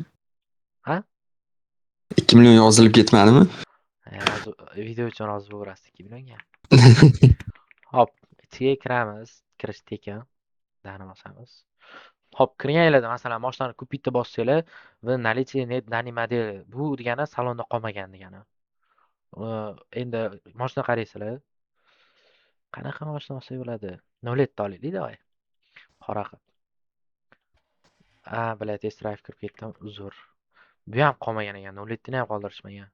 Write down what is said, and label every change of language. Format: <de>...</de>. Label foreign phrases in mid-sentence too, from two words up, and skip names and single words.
<uz>Ha? 2 million yozilib ketmadimi? Hozir video uchun rozi bo'larsiz 2 millionga. Hop, ichiga kiramiz. Kirish tekin. Dani bosamiz. Hop, kirganinglarda masalan mashinani kupitda bossanglar va</uz> <ru>наличие нет данной</ru> <uz>modeli. Bu degani salonda qolmagan degani. Endi mashina qaraysizlar. Qanaqa mashina olsa bo'ladi? 07 olaylik, davay. Qora qilib. Bilat</uz> <en>test drive</en> <uz>kirib ketdim. Uzr. Bu ham qolmagan ekan. 07 ni ham qoldirishmagan.</uz>